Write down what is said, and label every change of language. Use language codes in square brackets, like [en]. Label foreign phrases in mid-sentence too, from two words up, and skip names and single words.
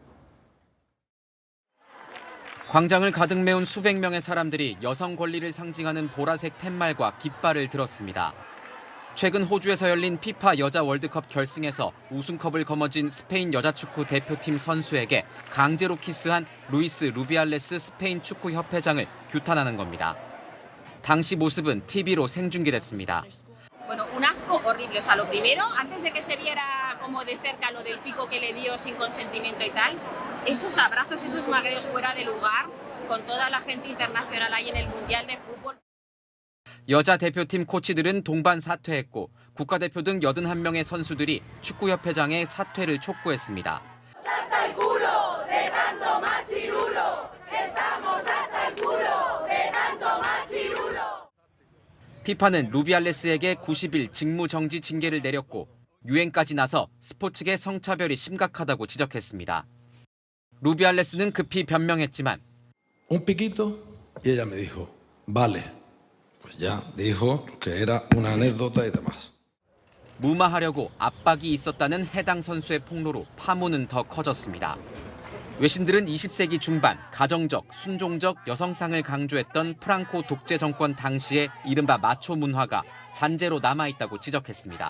[ko] 광장을 가득 메운 수백 명의 사람들이 여성 권리를 상징하는 보라색 팻말과 깃발을 들었습니다. 최근 호주에서 열린 피파 여자 월드컵 결승에서 우승컵을 거머쥔 스페인 여자축구 대표팀 선수에게 강제로 키스한 루이스 루비알레스 스페인 축구협회장을 규탄하는 겁니다. 당시 모습은 TV로 생중계됐습니다. [es] Bueno, un asco horrible. O sea, lo primero, antes de que se viera como de cerca lo del pico que le dio sin consentimiento y tal, esos abrazos, esos magreos fuera de lugar, con toda la gente internacional ahí en el Mundial de Fútbol. [ko] 여자 대표팀 코치들은 동반 사퇴했고 국가대표 등 81명의 선수들이 축구협회장의 사퇴를 촉구했습니다. 피파는 루비알레스에게 90일 직무정지 징계를 내렸고 유행까지 나서 스포츠계 성차별이 심각하다고 지적했습니다. 루비알레스는 급히 변명했지만 [es] Un piquito y ella me dijo, vale. Pues ya dijo que era una anécdota y demás. [ko] 무마하려고 압박이 있었다는 해당 선수의 폭로로 파문은 더 커졌습니다. 외신들은 20세기 중반 가정적, 순종적 여성상을 강조했던 프랑코 독재 정권 당시의 이른바 마초 문화가 잔재로 남아있다고 지적했습니다.